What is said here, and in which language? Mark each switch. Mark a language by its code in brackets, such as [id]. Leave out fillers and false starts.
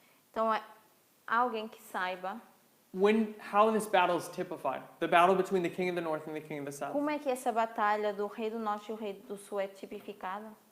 [pt] Então, há alguém que saiba [en] how this battle is typified? The battle between the king of the north and the king of the south. [pt] como é que essa batalha do rei do norte e o rei do sul é tipificada?